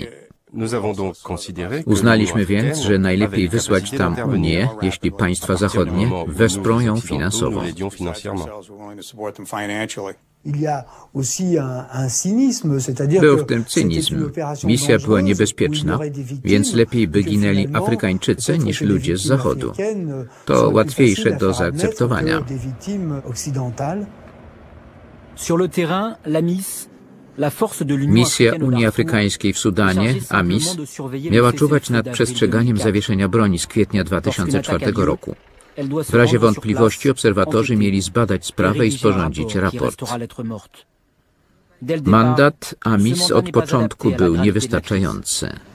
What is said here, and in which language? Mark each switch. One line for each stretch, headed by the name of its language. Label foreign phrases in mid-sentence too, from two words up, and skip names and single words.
Polish: Uznaliśmy więc, że najlepiej wysłać tam Unię, jeśli państwa zachodnie wesprą ją finansowo. Był w tym cynizm. Misja była niebezpieczna, więc lepiej by ginęli Afrykańczycy niż ludzie z Zachodu. To łatwiejsze do zaakceptowania.
French: Sur le terrain, la MIS, la force de l'Union
Polish: Misja Unii Afrykańskiej w Sudanie, AMIS, miała czuwać nad przestrzeganiem zawieszenia broni z kwietnia 2004 roku. W razie wątpliwości obserwatorzy mieli zbadać sprawę i sporządzić raport. Mandat AMIS od początku był niewystarczający.